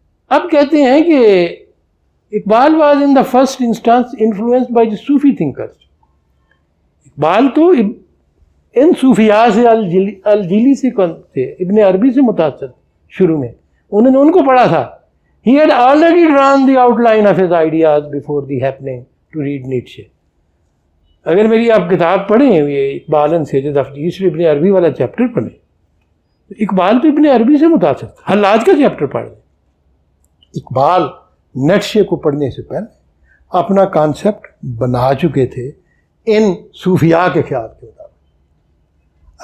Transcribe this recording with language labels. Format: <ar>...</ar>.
<ur>اب کہتے ہیں کہ</ur> <en>Iqbal was in the first instance influenced by the Sufi thinkers.</en> <ur>Iqbal تو ان صوفیاء سے الجیلی سے تھے, ابن عربی سے متاثر شروع میں, انہوں نے ان کو پڑھا تھا.</ur> <en>He had already drawn the outline of his ideas before the happening to read Nietzsche.</en> <ur>اگر میری آپ کتاب پڑھیں یہ Iqbal and sieges of asset, ابن عربی والا چیپٹر پڑھیں, اقبال تو ابن عربی سے متاثر تھا. حلاج کا چیپٹر پڑھ لیں. اقبال نیٹشے کو پڑھنے سے پہلے اپنا کانسیپٹ بنا چکے تھے ان صوفیاء کے خیال کے مطابق.</ur>